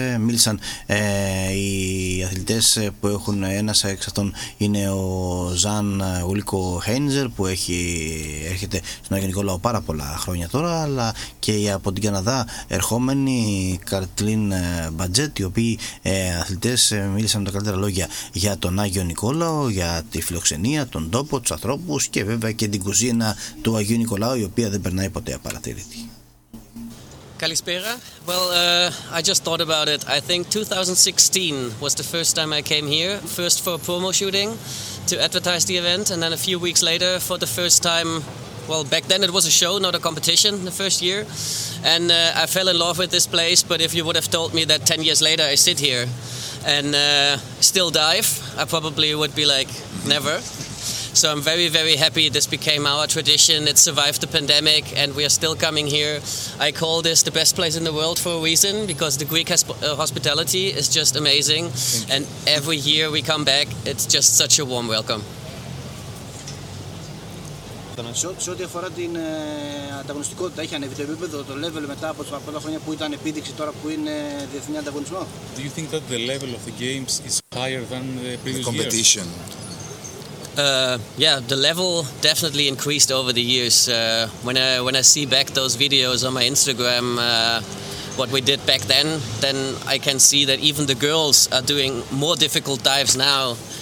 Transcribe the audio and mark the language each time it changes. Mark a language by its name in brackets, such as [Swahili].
[Greek] Μίλησαν οι αθλητές που έχουν, ένας εξ αυτών είναι ο Ζαν Ουλίκο Χέιντζερ που έρχεται στον Αγενικό Λαό πάρα πολλά χρόνια τώρα, αλλά και από την Καναδά ερχόμενη Καρτλίν Μπατζέτ, οι οποίοι αθλητές μίλησαν με τα καλύτερα λόγια για τον Άγιο Νικόλαο, για τη φιλοξενία, τον τόπο, τους ανθρώπους και βέβαια και την κουζίνα του Αγίου Νικολάου, η οποία δεν περνάει ποτέ απαρατήρητη. Καλησπέρα. [English] Well, I just thought about it. I think 2016 was the first time I came here, first for a promo shooting to advertise the event, and then a few weeks later for the first time. Well, back then it was a show, not a competition, the first year. And I fell in love with this place, but if you would have told me that 10 years later I sit here and still dive, I probably would be like, never. So I'm very, very happy this became our tradition. It survived the pandemic and we are still coming here. I call this the best place in the world for a reason, because the Greek hospitality is just amazing. And every year we come back, it's just such a warm welcome. [Greek] Σε ό,τι αφορά την ανταγωνιστικότητα, έχει ανέβει το επίπεδο, το level μετά από τα πρώτα χρόνια που ήταν επίδειξη, τώρα που είναι διεθνή ανταγωνισμό. [English] Do you think that the level of the games is higher than the previous the competition? Years? The level definitely increased over the years. When I see back those videos on my Instagram, what we did back then I can see that even the girls are doing more difficult dives now.